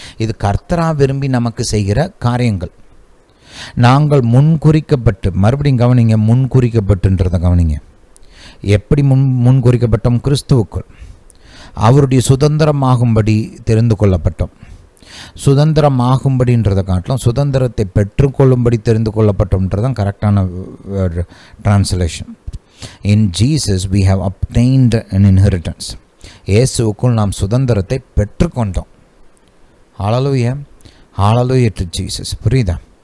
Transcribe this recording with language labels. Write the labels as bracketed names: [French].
[Tamil] இது கர்த்தராக விரும்பி நமக்கு செய்கிற காரியங்கள். நாங்கள் முன்குறிக்கப்பட்டு, மறுபடியும் கவனிங்க, முன்குறிக்கப்பட்டுன்றதை கவனிங்க. எப்படி முன்குறிக்கப்பட்டோம்? கிறிஸ்துவுக்குள் அவருடைய சுதந்திரமாகும்படி தெரிந்து கொள்ளப்பட்டோம். சுதந்திரமாகும்படின்றதை காட்டிலும் சுதந்திரத்தை பெற்றுக்கொள்ளும்படி தெரிந்து கொள்ளப்பட்டோம்ன்றதான் கரெக்டான translation. [English] In Jesus we have obtained an inheritance. [Tamil] இயேசுவுக்குள் நாம் சுதந்திரத்தை பெற்றுக்கொண்டோம். ஹல்லேலூயா, ஹல்லேலூயா டு ஜீசஸ். புரியுதா?